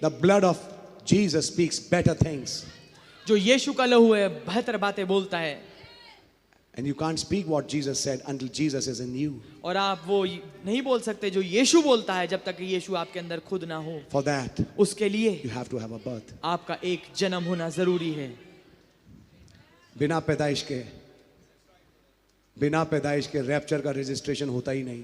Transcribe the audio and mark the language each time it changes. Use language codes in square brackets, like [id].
[en] the blood of Jesus speaks better things. [hi] जो यीशु का लहू है बेहतर बातें बोलता है. [en] And you can't speak what Jesus said until Jesus is in you. [hi] और आप वो नहीं बोल सकते जो यीशु बोलता है जब तक यीशु आपके अंदर खुद ना हो. [en] For that, [hi] उसके लिए [en] you have to have a birth. [hi] आपका एक जन्म होना जरूरी है. बिना पैदाइश के बिना पैदाइश के रैप्चर का रजिस्ट्रेशन होता ही नहीं,